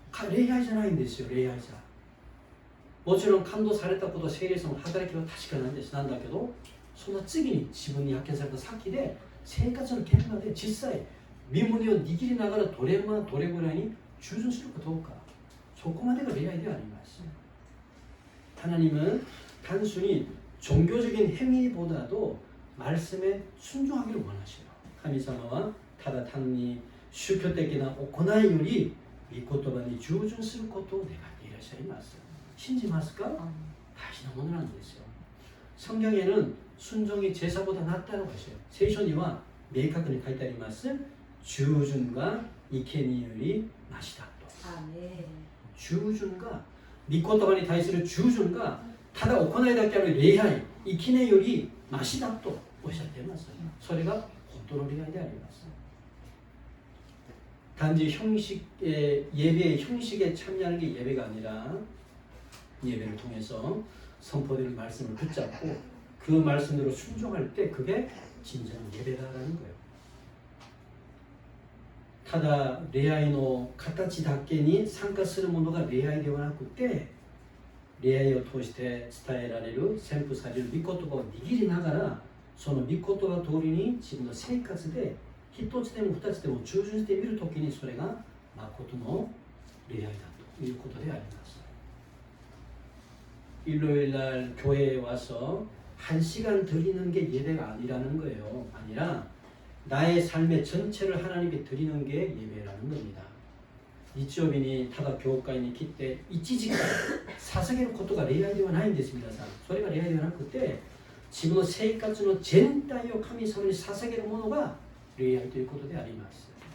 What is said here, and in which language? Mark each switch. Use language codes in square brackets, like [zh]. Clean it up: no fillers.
[ja] 礼拝じゃないんですよ。礼拝じゃもちろん感動されたこと聖霊様の働きは確かなんです。なんだけどその次に自分に発見された先で生活の現場で実際身胸を握りながらどれぐらいに従順するかどうかそこまでが礼拝であります。 [ko] 하나님은 단순히 종교적인 행위보다도 말씀에 순종하기를 원하시요. [ja] 神様はただ単に宗教的な行いより御言葉に従順することを願っていらっしゃいます。信じますか？大事なものなんですよ。 [ko] 성경에는 순종이 제사보다 낫다고 하셔요. [ja] 聖書には明確に書いてあります。従順が生贄よりマシだと。従順が御言葉に対する従順がただ行いだけある礼拝、生贄よりマシだとおっしゃっています。それが本当の礼拝であります。 [ko] 단지 예배의 형식에 참여하는 게 예배가 아니라 예배를 통해서 선포되는 말씀을 붙잡고 그 말씀대로 순종할 때 그게 진정한 예배다라는 거예요. [ja] ただ礼拝の形だけに参加するものが礼拝ではなくて礼拝を通して伝えられる宣布される御言葉を握りながらその御言葉通りに自分の生活で一つでも二つでも従順してみるときにそれが誠の礼拝だということであります。 [ko] 일요일날 교회에 와서 1시간 드리는 게 예배가 아니라는 거예요. 아니라 나의 삶의 전체를 하나님께 드리는 게 예배라는 겁니다. [ja] 日曜日にただ教会に来て1時間捧げることが礼拝ではないんです。皆さんそれが礼拝ではなくて自分の生活の全体を神様に捧げるものが礼拝ということであります。